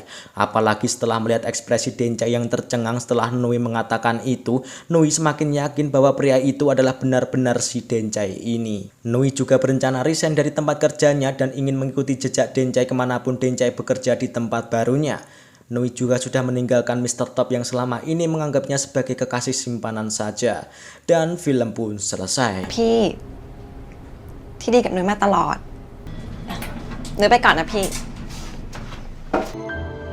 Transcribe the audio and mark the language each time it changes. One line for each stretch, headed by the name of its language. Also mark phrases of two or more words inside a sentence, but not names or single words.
Indonesian: Apalagi setelah melihat ekspresi Dencai yang tercengang setelah Nui mengatakan itu, Nui semakin yakin bahwa pria itu adalah benar-benar si Dencai ini. Nui juga berencana resign dari tempat kerjanya dan ingin mengikuti jejak Dencai kemanapun Dencai bekerja di tempat barunya. Nui juga sudah meninggalkan Mr. Top yang selama ini menganggapnya sebagai kekasih simpanan saja. Dan film pun selesai.
Thai: พี่ที่ดีกับนุ้ยมาตลอดนุ้ยไปก่อนนะพี่